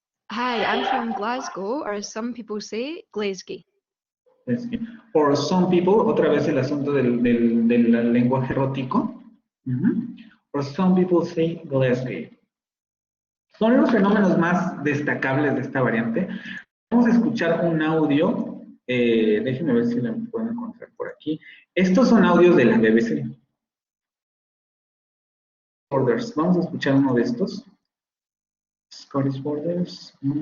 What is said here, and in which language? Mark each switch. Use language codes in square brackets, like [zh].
[en] Hi, I'm from Glasgow, or as some people say, Glasgow. Or some people, [es] otra vez el asunto del lenguaje erótico. [en] Or some people say Glasgow. [es] Son los fenómenos más destacables de esta variante. Vamos a escuchar un audio, déjenme ver si lo puedo encontrar por aquí. Estos son audios de la BBC. Borders. Vamos a escuchar uno de estos. Scottish Borders.